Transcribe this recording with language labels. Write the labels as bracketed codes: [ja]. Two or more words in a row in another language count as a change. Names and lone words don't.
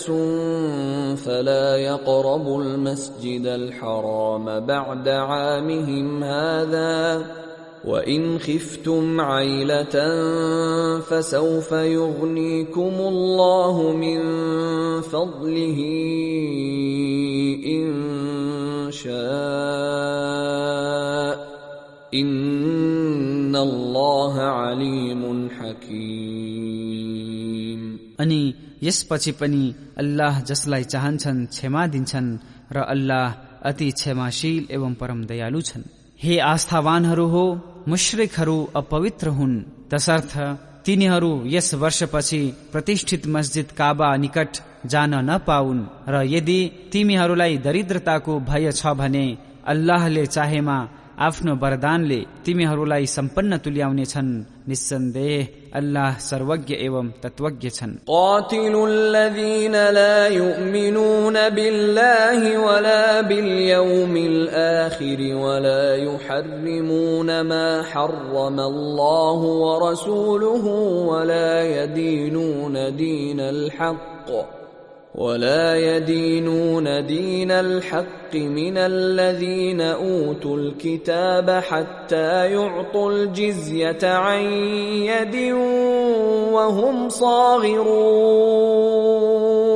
[ar] فلا يقربوا المسجد الحرام بعد عامهم هذا وإن خفتم عيلة فسوف يغنيكم الله من فضله إن شاء إن الله عليم حكيم। [ne] अनि यसपछि पनि अल्लाह जसलाई चाहन्छन् क्षमा दिन्छन् र अल्लाह अति क्षमाशील एवं परम दयालु छन्। हे आस्थावानहरू हो, मुश्रिकहरू अपवित्र हुन् तसर्थ तिनीहरू यस वर्षपछि प्रतिष्ठित मस्जिद काबा निकट जान नपाउन्। र यदि तिमीहरूलाई दरिद्रताको भय छ भने अल्लाहले चाहेमा आफ्नो वरदानले तिमीहरूलाई सम्पन्न तुल्याउनेछन्। निस्सन्देह अल्लाह सर्वज्ञ एवं तत्वज्ञ छन्। [ar] قاتلوا الذين لا يؤمنون بالله ولا باليوم الآخر ولا يحرمون ما حرم الله ورسوله ولا يدينون دين الحق من الذين أوتوا الكتاب حتى يعطوا الجزية عن يد وهم صاغرون.